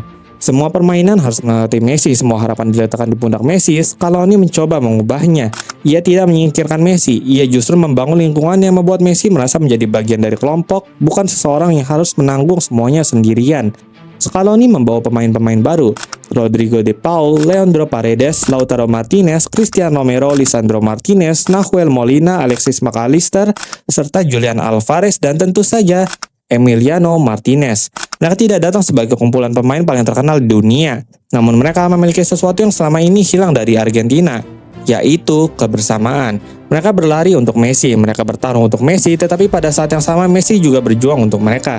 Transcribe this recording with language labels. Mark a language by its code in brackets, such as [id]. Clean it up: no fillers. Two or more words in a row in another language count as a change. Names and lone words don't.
[id] Semua permainan harus mengikuti Messi, semua harapan diletakkan di pundak Messi. Scaloni mencoba mengubahnya. Ia tidak menyingkirkan Messi, ia justru membangun lingkungan yang membuat Messi merasa menjadi bagian dari kelompok, bukan seseorang yang harus menanggung semuanya sendirian. Scaloni membawa pemain-pemain baru, Rodrigo de Paul, Leandro Paredes, Lautaro Martinez, Cristian Romero, Lisandro Martinez, Nahuel Molina, Alexis McAllister, serta Julian Alvarez, dan tentu saja Emiliano Martinez. Mereka tidak datang sebagai kumpulan pemain paling terkenal di dunia, namun mereka memiliki sesuatu yang selama ini hilang dari Argentina, yaitu kebersamaan. Mereka berlari untuk Messi, mereka bertarung untuk Messi, tetapi pada saat yang sama Messi juga berjuang untuk mereka.